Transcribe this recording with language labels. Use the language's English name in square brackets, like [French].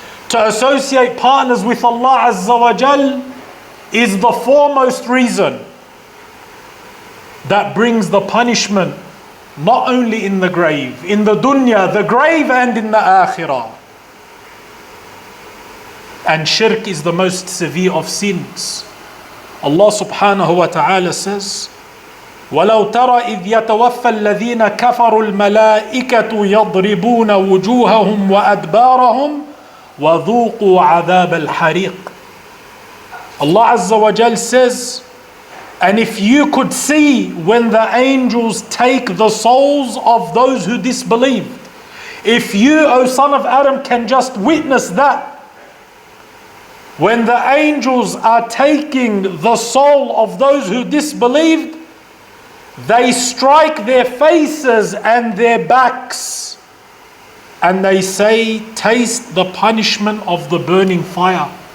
[English] To associate partners with Allah Azza wa Jal is the foremost reason that brings the punishment, not only in the grave, in the dunya, the grave, and in the akhirah. And shirk is the most severe of sins. [Arabic] Allah subhanahu wa ta'ala says, وَلَوْ تَرَى إِذْ يَتَوَفَّى الَّذِينَ كَفَرُوا الْمَلَائِكَةُ يَضْرِبُونَ وُجُوهَهُمْ وَأَدْبَارَهُمْ وَذُوقُوا عَذَابَ الْحَرِيقِ. [English] Allah Azza wa Jal says, and if you could see when the angels take the souls of those who disbelieved, if you, O son of Adam, can just witness that, when the angels are taking the soul of those who disbelieved, they strike their faces and their backs, and they say, taste the punishment of the burning fire.